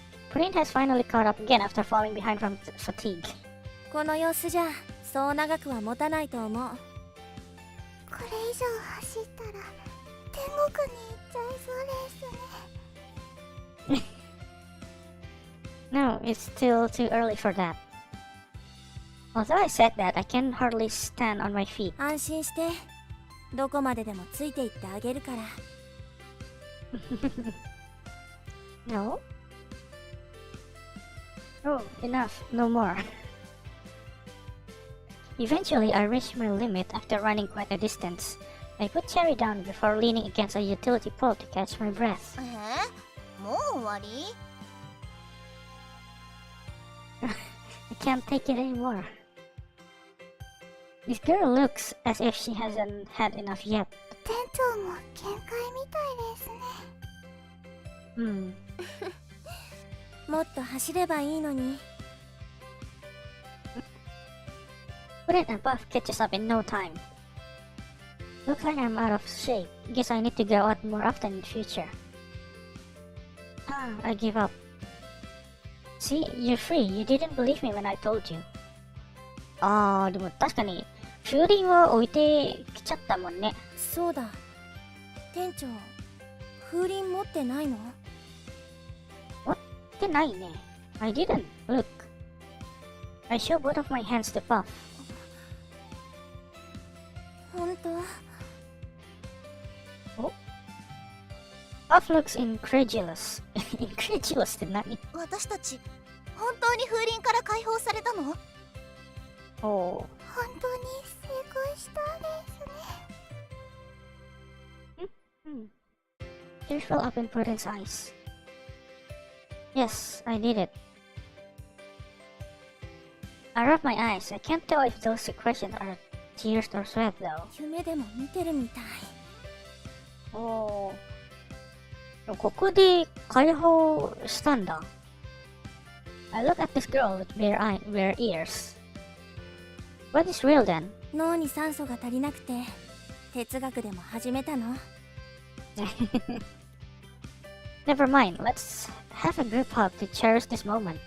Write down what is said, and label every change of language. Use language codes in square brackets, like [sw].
[en] Prin has finally caught up again after falling behind from fatigue. [ja] この様子じゃそう長くは持たないと思う。以上走ったら天国に行っちゃいそうですね。 [en] No, it's still too early for that. Although I said that, I can hardly stand on my feet. [ja] 安心して、どこまででもついていってあげるから。 [en] No? Oh, enough, no more. Eventually, I reached my limit after running quite a distance. I put Cherry down before leaning against a utility pole to catch my breath. [ja] もう終わり？ [en] I can't take it anymore. This girl looks as if she hasn't had enough yet. [ja] 店長も限界みたいですね。もっと走ればいいのに。 [en] Wouldn't a buff catches up in no time? Looks like I'm out of shape. Guess I need to go out more often in the future. I give up. See, you're free. You didn't believe me when I told you. [ja] でも確かに風鈴を置いてきちゃったもんね。そうだ。店長、風鈴持ってないの？持ってないね。 [en] I didn't. Look. I show both of my hands to Puff. [ja] 本当 [en] ？Puff looks incredulous. [ja] incredulous って何？私たち、本当に風鈴から解放されたの？本当に成功したんですね。 [en] Tears fell up in Pudding's eyes. Yes, I did it. I rubbed my eyes. I can't tell if those secretions are tears or sweat though. [ja] 夢でも見てるみたい。ここで解放したんだ。 [en] I look at this girl with bare ears. What is real then? [ja] 脳に酸素が足りなくて哲学でも始めたの？ [en] Never mind, let's have a group hug to cherish this moment.